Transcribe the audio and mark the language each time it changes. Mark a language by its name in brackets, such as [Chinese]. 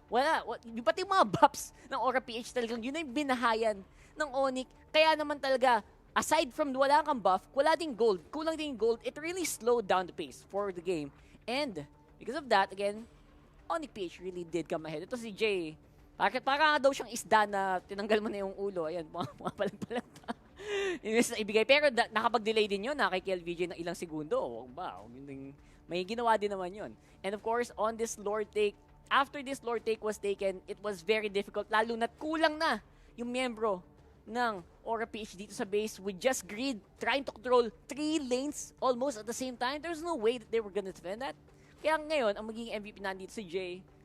[Filipino] Pati yung mga buffs ng Aura PH talagang yun na yung binahayan ng Onyx. Kaya naman talaga, aside from wala kang buff, wala ding gold, kulang ding gold, [English] it really slowed down the pace for the game. And because of that, again, Onyx PH really did come ahead. [Filipino] Ito si Jay. Para daw siyang isda na tinanggal mo na yung ulo. Ayan, mga palang Inis na ibigay. Pero nakapag-delay din yun kay KLVJ ng ilang segundo. May ginawa din naman yun. [English] And of course, on this lord take, after this lord take was taken, it was very difficult. [Filipino] Lalo na't kulang na yung miyembro ng Aura PH dito sa base with just greed, [English] trying to control 3 lanes almost at the same time. There's no way that they were gonna defend that. [Filipino] Kaya ngayon, ang magiging MVP nandito si Jay.